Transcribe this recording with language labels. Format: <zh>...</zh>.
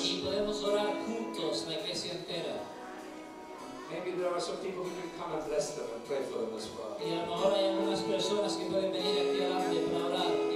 <es>Y podemos orar juntos, la iglesia entera.</es> <en>Maybe there are some people who can come and bless them and pray for them as well.</en> <es>Y a lo mejor hay algunas personas que pueden venir aquí adelante para orar y</es>